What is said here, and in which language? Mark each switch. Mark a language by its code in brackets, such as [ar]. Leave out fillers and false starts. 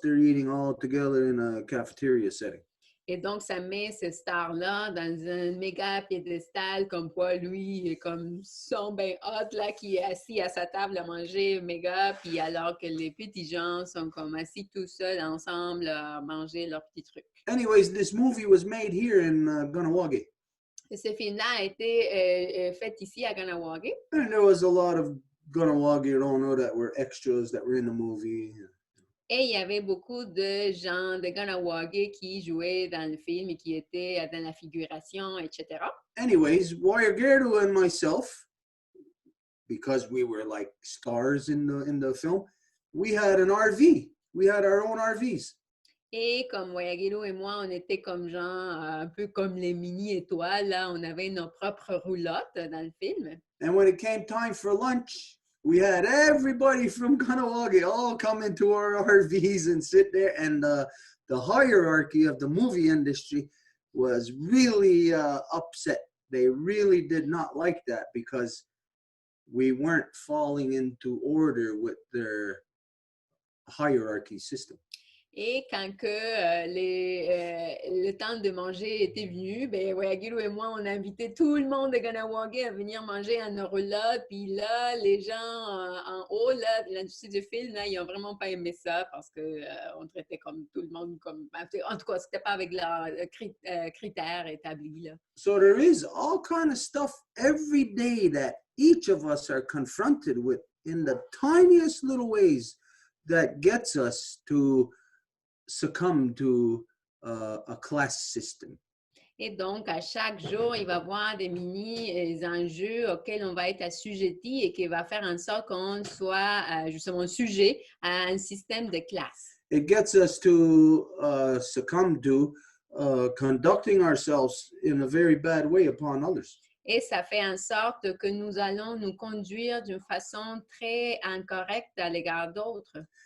[en] They're eating all together in a cafeteria setting. [fr] Et donc, ça met ce star-là dans un méga piédestal, comme quoi lui, comme son ben hot, là, qui est assis à sa table à manger méga, puis alors que les petits gens sont comme assis tout seuls ensemble à manger leurs petits trucs. [en] Anyways, this movie was made here in Ganawagi. [fr] Et ce film-là a été fait ici à Ganawagi. [en] And there was a lot of Ganawagi Rono that were extras that were in the movie. [fr] Et il y avait beaucoup de gens de Ganawagi qui jouaient dans le film et qui étaient dans la figuration, etc. [en] Anyways, Wayagero and myself, because we were like stars in the film, we had an RV. We had our own RVs. [fr] Et comme Wayagiro et moi, on était comme genre, un peu comme les mini-étoiles, là, on avait nos propres roulottes dans le film. [en] And when it came time for lunch, we had everybody from Ganawagi all come into our RVs and sit there. And the hierarchy of the movie industry was really upset. They really did not like that because we weren't falling into order with their hierarchy system. [fr] Et quand que le temps de manger était venu, ben Wayagiro et moi, on a invité tout le monde de Ganawagi à venir manger en nos roulottes. Puis là, les gens en haut, là, de l'industrie du film, là, ils n'ont vraiment pas aimé ça parce qu'on traitait comme tout le monde comme... En tout cas, c'était pas avec leurs critères établis, là. [en] So there is all kind of stuff every day that each of us are confronted with in the tiniest little ways that gets us to succumb to a class system. [fr] Et donc, à chaque jour, il va y avoir des mini-enjeux auxquels on va être assujetti et qui va faire en sorte qu'on soit justement sujet à un système de classe. [en] It gets us to succumb to conducting ourselves in a very bad way upon others. [fr] Et ça fait en sorte que nous allons nous conduire d'une façon très incorrecte à l'égard d'autres.